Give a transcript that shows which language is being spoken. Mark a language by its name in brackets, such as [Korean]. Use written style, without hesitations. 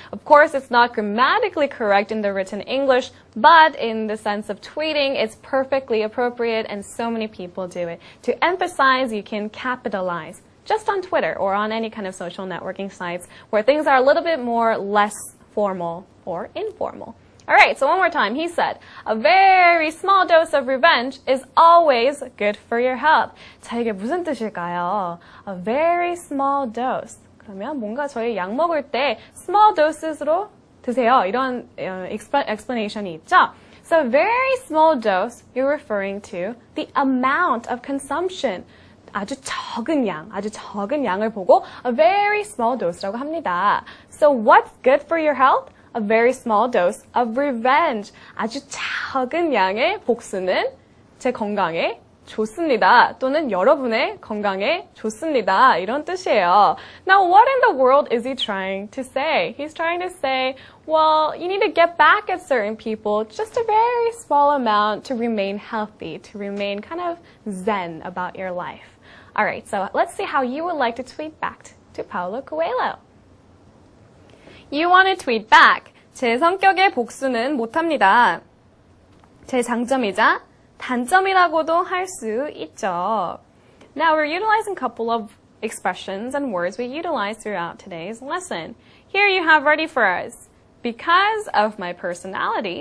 [English] Of course, it's not grammatically correct in the written English, but in the sense of tweeting, it's perfectly appropriate and so many people do it. To emphasize, you can capitalize. just on Twitter or on any kind of social networking sites where things are a little bit more less formal or informal. All right, so one more time. He said, a very small dose of revenge is always good for your health. [Korean] 자, 이게 무슨 뜻일까요? [English] A very small dose. [Korean] 그러면 뭔가 저희 약 먹을 때 [English] small doses [Korean] 로 드세요. 이런 explanation이 있죠? [English] So a very small dose, you're referring to the amount of consumption. [Korean] 아주 적은 양을 보고 [English] a very small dose [Korean] 라고 합니다. [English] So what's good for your health? A very small dose of revenge. [Korean] 아주 작은 양의 복수는 제 건강에 좋습니다. 또는 여러분의 건강에 좋습니다. 이런 뜻이에요. [English] Now, what in the world is he trying to say? He's trying to say, well, you need to get back at certain people just a very small amount to remain healthy, to remain kind of zen about your life. All right, so let's see how you would like to tweet back to Paulo Coelho. You want to tweet back. [Korean] 제 성격의 복수는 못합니다. 제 장점이자 단점이라고도 할 수 있죠. [English] Now we're utilizing a couple of expressions and words we utilized throughout today's lesson. Here you have ready for us. Because of my personality,